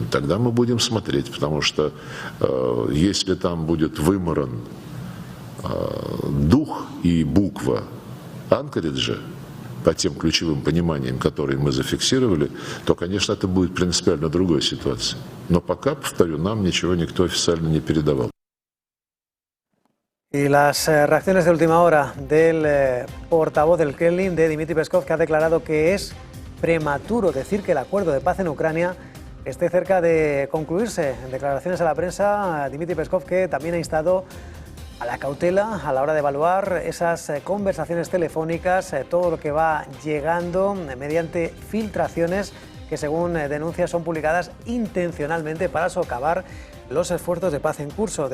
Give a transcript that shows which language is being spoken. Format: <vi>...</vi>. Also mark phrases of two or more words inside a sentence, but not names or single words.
<ru>Тогда мы будем смотреть, потому что если там будет выморан дух и буква Анкориджа по тем ключевым пониманиям, которые мы зафиксировали, то, конечно, это будет принципиально другой ситуация. Но пока, повторю, нам ничего никто официально не передавал.</ru> <es>Y las reacciones de última hora del portavoz del Kremlin, de Dmitry Peskov, que ha declarado que es prematuro decir que el acuerdo de paz en Ucrania esté cerca de concluirse. En declaraciones a la prensa, Dmitry Peskov, que también ha instado a la cautela a la hora de evaluar esas conversaciones telefónicas, todo lo que va llegando mediante filtraciones que, según denuncia, son publicadas intencionalmente para socavar los esfuerzos de paz en curso.</es>